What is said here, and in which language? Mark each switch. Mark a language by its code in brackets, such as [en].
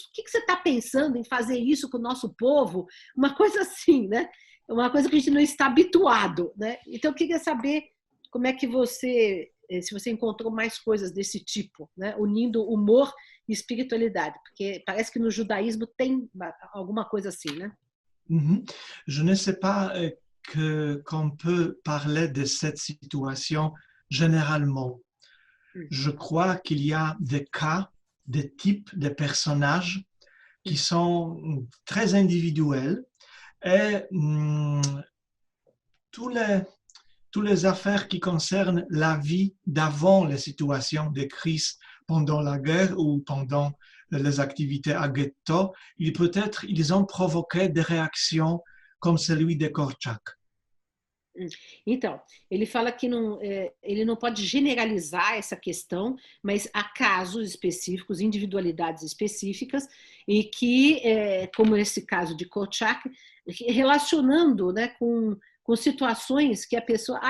[pt] O que você está pensando em fazer isso com o nosso povo? Uma coisa assim, né? Uma coisa que a gente não está habituado, né? Então, eu queria saber como é que se você encontrou mais coisas desse tipo, né? Unindo humor e espiritualidade, porque parece que no judaísmo tem alguma coisa assim, né? [fr] Je ne sais pas qu'on peut parler de cette situation généralement. Je crois qu'il y a des cas, des types de personnages qui sont très individuels et tous les affaires qui concernent la vie d'avant les situations de crise pendant la guerre ou pendant les activités à ghetto, ils ont provoqué des réactions comme celui de Korczak. [pt] Então, ele fala que ele não pode generalizar essa questão, mas há casos específicos, individualidades específicas, e que, como esse caso de Korczak, relacionando, né, com situações que a pessoa...